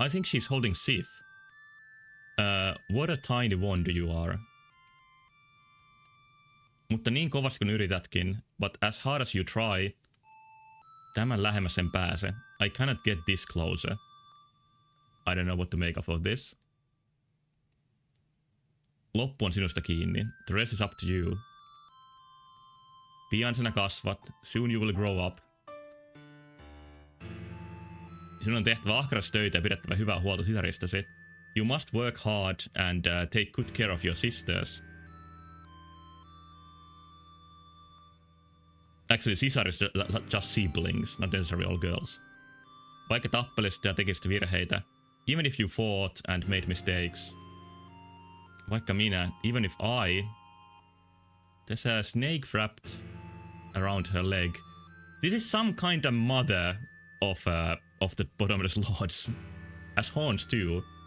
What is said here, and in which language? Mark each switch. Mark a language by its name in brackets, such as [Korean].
[English] I think she's holding Sif. What a tiny wonder you are. [Finnish] Mutta niin kovasti kun yritätkin, [English] but as hard as you try, [Finnish] tämän lähemmäs en pääse. [English] I cannot get this closer. I don't know what to make of this. [Finnish] Loppu on sinusta kiinni. [English] The rest is up to you. [Finnish] Pian sinä kasvat. [English] Soon you will grow up. [Finnish] Sinun on tehtävä ahkerasti töitä ja pidettävä hyvää huolta sisaristösi. [English] You must work hard and take good care of your sisters. Actually, sisar is just siblings, not necessarily all girls. [Finnish] Vaikka tappelisit ja tekisit virheitä. [English] Even if you fought and made mistakes. [Finnish] Vaikka minä, [English] even if I... There's a snake wrapped around her leg. This is some kind of mother of the Bottomless Lords. As horns too.